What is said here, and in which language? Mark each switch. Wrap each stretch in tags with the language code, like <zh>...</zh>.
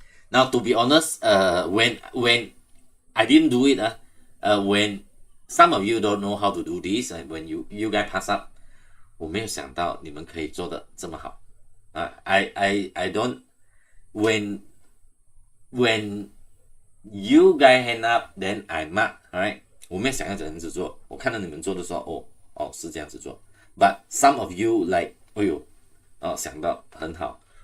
<en>Now, to be honest, when I didn't do it, when some of you don't know how to do this, and when you guys pass up,</en> <zh>我没有想到你们可以做得这么好。</zh> <en>I don't, when you guys hand up, then I mark, alright?</en> <zh>我没有想要这样子做，我看到你们做的时候，是这样子做。</zh> <en>But some of you like,</en> <zh>哎呦，想到很好。</zh>